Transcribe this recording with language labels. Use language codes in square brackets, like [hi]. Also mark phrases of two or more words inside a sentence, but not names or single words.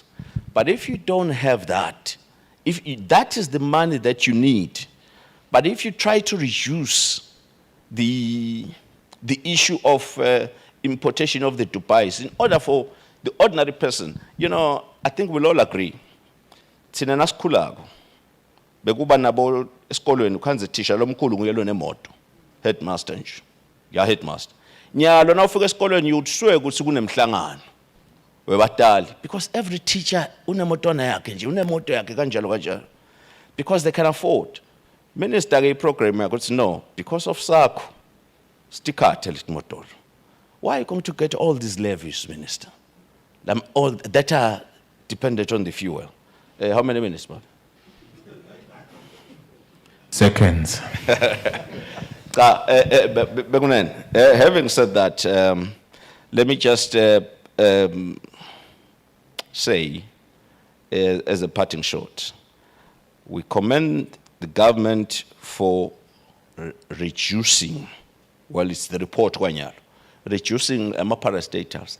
[en] But if you don't have that, that is the money that you need. But if you try to reduce the issue of importation of the Dubais, in order for the ordinary person, you know, I think we'll all agree. [ss] Thina nasikhulako bekuba nabo esikolweni ukhanze thisha lomkhulu nguye lo nemoto, headmaster nje. Ya headmaster. Nyalo na ufika esikolweni uthswe ukuthi kunemhlangano webatali [en] because every teacher [ss] unemotona yakhe nje, unemoto yakhe kanjalo kanjalo. [en] Because they can afford. [ss] Minister ke program yakhe no, [en] because of [ss] sakho stikhathe lithi motor. [en] Why are you going to get all these levies, Minister? All that are dependent on the fuel. How many minutes, Bob? Seconds. Having said that, let me just say, as a parting shot, we commend the government for reducing, well, it's the report, reducing parastatals.